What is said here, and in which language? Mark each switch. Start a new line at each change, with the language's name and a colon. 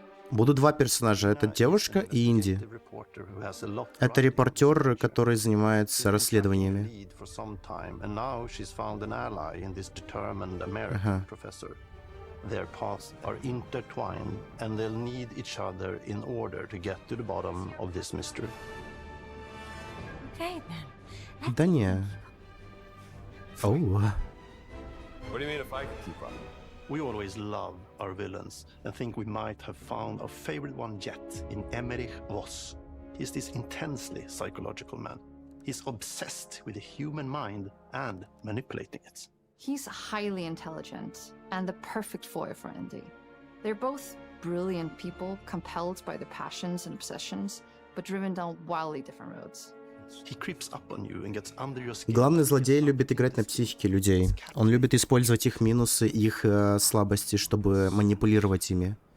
Russian: Будут два персонажа. Это девушка и Инди. Это репортер, который занимается расследованиями. Ага.
English: Their paths are intertwined, and they'll need each other in order to get to the bottom of this mystery.
Russian: Да не. Оу.
English: What do you mean if I can keep up? We always love our villains and think we might have found our favorite one yet in Emmerich Voss. He's this intensely psychological man. He's obsessed with the human mind and manipulating it. He's highly intelligent and the perfect foil for Indy. They're both brilliant people, compelled by their passions and obsessions, but driven down wildly different roads. He creeps up on you and gets under your skin.
Russian: Главный злодей любит играть на психике людей. Он любит использовать их минусы, их слабости, чтобы манипулировать ими.